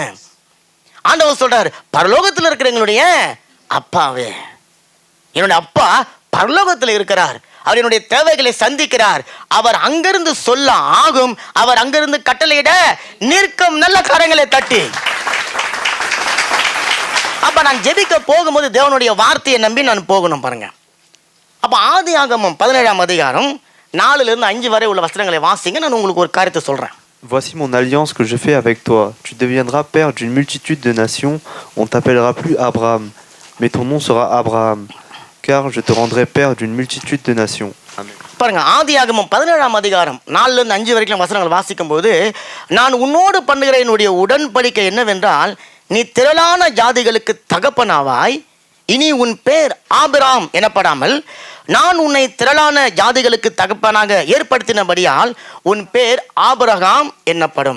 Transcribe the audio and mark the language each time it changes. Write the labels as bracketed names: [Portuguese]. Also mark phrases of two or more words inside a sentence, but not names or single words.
[Tamil] ஆண்டவர் சொல்றார், பரலோகத்தில் இருக்கிற எங்களுடைய அப்பாவே, என்னுடைய அப்பா பரலோகத்தில் இருக்கிறார், அவர் என்னுடைய தேவைகளை சந்திக்கிறார், அவர் அங்கிருந்து சொல்ல ஆகும், அவர் அங்கிருந்து கட்டளையிட நிற்கும். நல்ல கரங்களை தட்டி. அப்ப நான் ஜெபிக்க போகும்போது தேவனுடைய வார்த்தையை நம்பி நான் போகணும் பாருங்க. அப்ப ஆதியாகமம் 17ஆம் அதிகாரம் 4-5 வரை உள்ள வசனங்களை வாசிங்க. நான் உங்களுக்கு ஒரு காரியத்தை சொல்றேன். [French] Voici mon alliance que je fais avec toi. Tu deviendras père d'une multitude de nations. On t'appellera plus Abraham, mais ton nom sera Abraham, car je te rendrai père d'une multitude de nations. Amen. [Tamil] பாருங்க, ஆதியாகமம் 17ஆம் அதிகாரம் 4-5 வரைக்கும் வசனங்கள் வாசிக்கும் போது, நான் உன்னோடு பண்ணுகிற என்னுடைய உடன்படிக்கை என்னவென்றால், நீ திரளான ஜாதிகளுக்கு தகப்பனாவாய், இனி உன் பேர் ஆபிராம் எனப்படாமல் நான் உன்னை திரளான ஜாதிகளுக்கு தகப்பனாக ஏற்படுத்தினபடியால் உன் பேர் ஆபிரகாம் என்னப்படும்.